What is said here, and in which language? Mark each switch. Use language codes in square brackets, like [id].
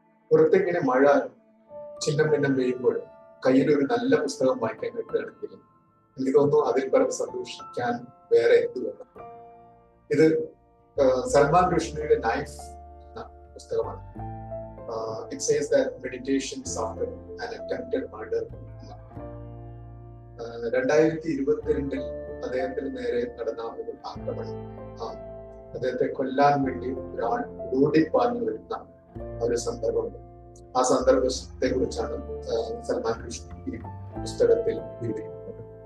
[ml] പുറത്തിങ്ങനെ മഴ ചിഹ്നം ഭിന്നം പെയ്യുമ്പോൾ കയ്യിലൊരു നല്ല പുസ്തകം വായിക്കാൻ കിട്ടുകയാണെങ്കിൽ എനിക്ക് തോന്നുന്നു അതിൽ പരം സന്തോഷിക്കാൻ വേറെ എന്ത് വേണം. ഇത് സൽമാൻ റുഷ്ദിയുടെ നൈഫ് എന്ന പുസ്തകമാണ്. [en] It says that meditations after an attempted murder. [ml] 2022 അദ്ദേഹത്തിന് നേരെ നടന്ന ഒരു ആക്രമണം, അദ്ദേഹത്തെ കൊല്ലാൻ വേണ്ടി ഒരാൾ ഓടിപ്പാഞ്ഞു വരുന്ന ഒരു സന്ദർഭമുണ്ട്. ആ സന്ദർഭത്തെ കുറിച്ചാണ് സൽമാൻ റുഷ്ദി ഈ പുസ്തകത്തിൽ വിവരിക്കുന്നത്.